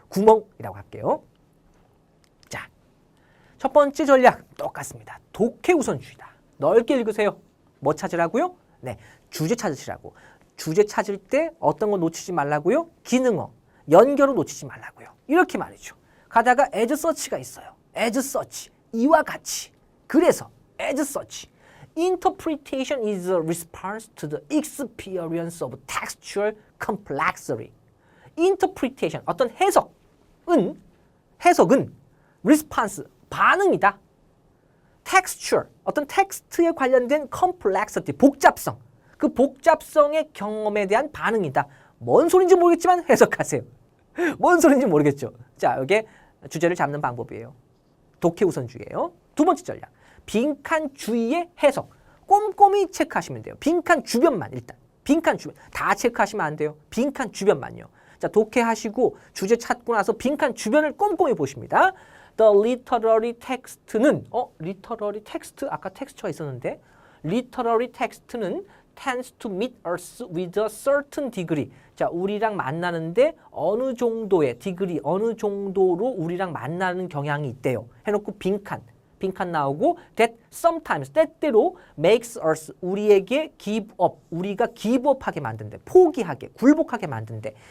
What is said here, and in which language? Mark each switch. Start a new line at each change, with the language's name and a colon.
Korean: 구멍이라고 할게요. 자, 첫 번째 전략 똑같습니다. 독해 우선주의다. 넓게 읽으세요. 뭐 찾으라고요? 네, 주제 찾으시라고. 주제 찾을 때 어떤 거 놓치지 말라고요? 기능어, 연결을 놓치지 말라고요. 이렇게 말이죠. 가다가
English: as such
Korean: 가 있어요. as such, 이와 같이. 그래서
English: as such, interpretation is a response to the experience of textual complexity.
Korean: interpretation, 어떤 해석은 response, 반응이다. texture, 어떤 텍스트에 관련된 complexity, 복잡성, 그 복잡성의 경험에 대한 반응이다. 뭔 소린지 모르겠지만 해석하세요. 뭔 소린지 모르겠죠. 자, 이게 주제를 잡는 방법이에요. 독해 우선주의예요. 두 번째 전략, 빈칸 주위의 해석. 꼼꼼히 체크하시면 돼요. 빈칸 주변만 일단. 빈칸 주변. 다 체크하시면 안 돼요. 빈칸 주변만요. 자, 독해하시고 주제 찾고 나서 빈칸 주변을 꼼꼼히 보십니다.
English: The literary text는 literary text
Korean: 아까 텍스처가 있었는데
English: literary text는 tends to meet us with a certain degree.
Korean: 자, 우리랑 만나는데 어느 정도의 degree, 어느 정도로 우리랑 만나는 경향이 있대요. 해놓고 빈칸 나오고
English: that sometimes,
Korean: 때때로
English: makes us,
Korean: 우리에게 give up, 우리가 give up하게 만든대. 포기하게, 굴복하게 만든대.